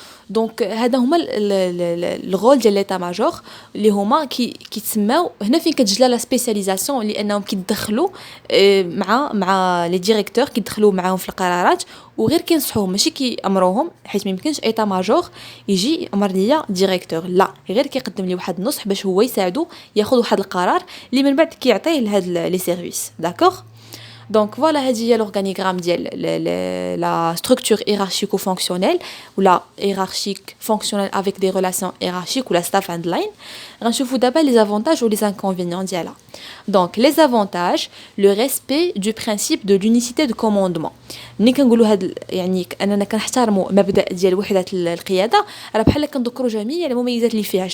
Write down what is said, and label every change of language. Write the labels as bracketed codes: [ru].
[ar] دونك هذا هما الغول ديال ليتا ماجور اللي هما كيتسماو هنا فين كتجي لا سبيسياليزاسيون، لانهم كيدخلوا مع لي ديريكتور، كيدخلوا معاهم في القرارات وغير كينصحوهم، ماشي كيامروهم. حيت ما يمكنش ايتا ماجور يجي امر ليا ديريكتور، لا، غير كيقدم لي واحد النصح باش هو يساعدو ياخذ واحد القرار اللي من بعد كيعطيه لهاد لي سيرفيس. داكوغ. [fr] Donc voilà, [ar] هذه هي [fr] l'organigramme [ar] ديال [fr] la structure hiérarchico-fonctionnelle ou la hiérarchique fonctionnelle avec des relations hiérarchiques ou la staff and line. [ar] غنشوفوا دابا [fr] les avantages ou les inconvénients [ar] ديالها. [fr] Donc les avantages, le respect du principe de l'unicité de commandement. [ar] ملي كنقولوا هاد يعني اننا كنحترموا مبدا ديال وحده القياده، راه بحال كنذكروا جميع المميزات اللي فيها.